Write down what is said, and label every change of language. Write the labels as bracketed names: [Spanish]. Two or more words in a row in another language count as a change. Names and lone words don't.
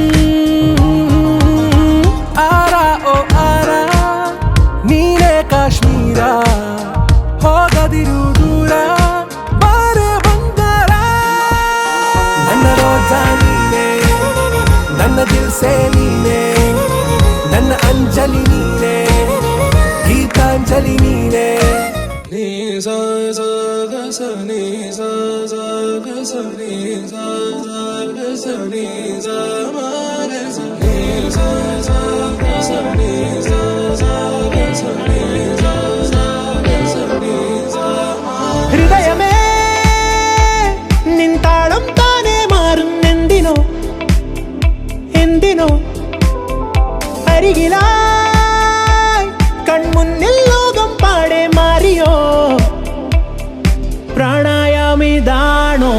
[Kannada] ಆರ ಓ ಆರ ನೀನೇ ಕಾಶ್ಮೀರ ಹೋಗದಿರು ದೂರ ಬಾರೆ ಬಂಗಾರ ನನ್ನ ರೋಜಾ ನೀನೆ ನನ್ನ ದಿಲ್ಸೆ ನೀನೆ ನನ್ನ ಅಂಜಲಿ ನೀನೆ ಗೀತಾಂಜಲಿ ನೀನೆ ನೀ ಸ ಸ ಗ ಸ ನೀ ಸ ಸ ಗ ಸ ನೀ ಸ ಸ ಗ ಸ ನೀ ಸ ಮ ಗ ಸ ನೀ ಸ ಸ [Malayalam] ഹൃദയമേ നിൻതാളം താനേ മാറുന്നെന്തിനോ എന്തിനോ അരികിലായി കൺമുന്നിൽ ലോകം പാടെ മാറിയോ പ്രാണായാമിതാണോ